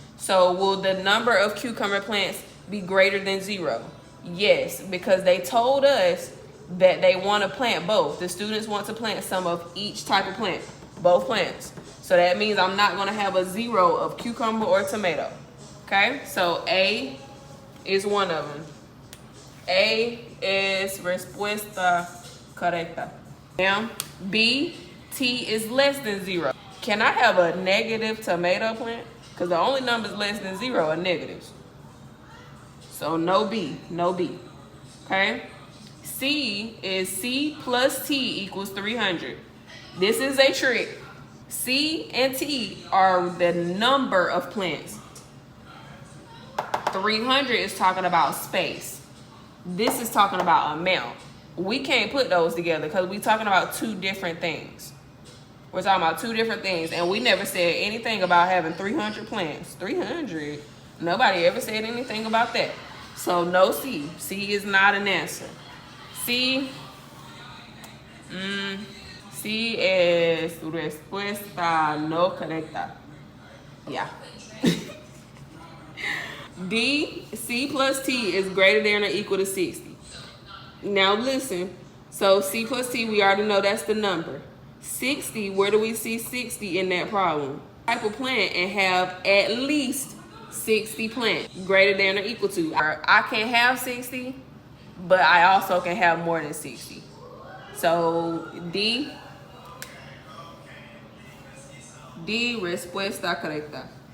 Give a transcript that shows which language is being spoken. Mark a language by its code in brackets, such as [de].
[en] So will the number of cucumber plants be greater than 0? Yes, because they told us that they want to plant both. The students want to plant some of each type of plant, both plants. So that means I'm not going to have a 0 of cucumber or tomato. Okay, so A is one of them. [es] A es respuesta correcta. [en] Now, B, T is less than 0. Can I have a negative tomato plant? Because the only numbers less than 0 are negatives. So no B, no B. Okay? C is C plus T equals 300. This is a trick. C and T are the number of plants. 300 is talking about space. This is talking about amount. We can't put those together because we're talking about two different things. We're talking about two different things, and we never said anything about having 300 plants. 300? Nobody ever said anything about that. So no C. C is not an answer. [es] C es respuesta no correcta. [en] Yeah. D, C plus T is greater than or equal to 60. Now listen, so C plus T, we already know that's the number. 60, where do we see 60 in that problem? Type of plant and have at least 60 plants greater than or equal to. I can have 60, but I also can have more than 60. [es] So D, respuesta correcta.